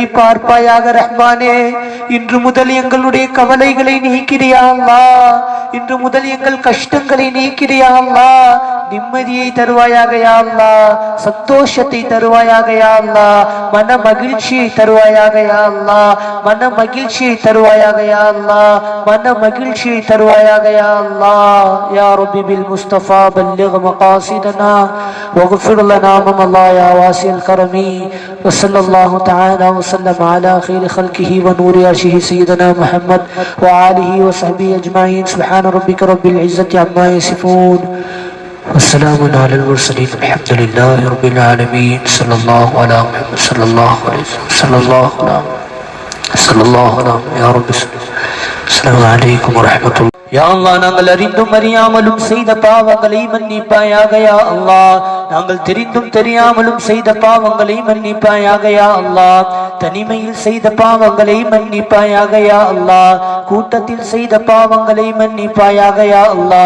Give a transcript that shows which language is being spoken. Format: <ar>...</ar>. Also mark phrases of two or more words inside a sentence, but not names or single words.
<ta>பார்ப்பாயாக ரஹ்மானே இன்று முதல் எங்களுடைய கவலைகளை நீக்கிறியா அல்லாஹ் இன்று முதல் எங்கள் கஷ்டங்களை நீக்கிறியா அல்லாஹ் நிம்மதியை தருவாயாக யா அல்லாஹ் சந்தோஷத்தை தருவாயாக யா அல்லாஹ் மன மகிழ்ச்சியை தருவாயாக யா அல்லாஹ் மன மகிழ்ச்சியை தருவாயாக யா அல்லாஹ் மன மகிழ்ச்சியை தருவாயாக</ta> <ar>يا الله يا ربي بالمصطفى بلغ مقاصدنا واغفر لنا ما مضى يا واسع الكرم وصلى الله تعالى وسلم على خير خلقه ونور عرشه سيدنا محمد وآله وصحبه أجمعين سبحان ربك رب العزة عما يصفون والسلام على المرسلين الحمد لله رب العالمين صلى الله على محمد صلى الله عليه وسلم صلى الله على يا رب السلام عليكم ورحمة الله</ar> <ta>யா அல்லாஹ் நாங்கள் அறிந்தும் அறியாமலும் செய்த பாவங்களை மன்னிப்பாயாக யா அல்லாஹ். நாங்கள் தெரிந்தும் தெரியாமலும் செய்த பாவங்களை மன்னிப்பாயாக</ta> <ar>يا الله.</ar> <ta>தனிமையில் செய்த பாவங்களை மன்னிப்பாயாக</ta> <ar>يا الله.</ar> <ta>கூட்டத்தில் செய்த பாவங்களை மன்னிப்பாயாக</ta> <ar>يا الله.</ar>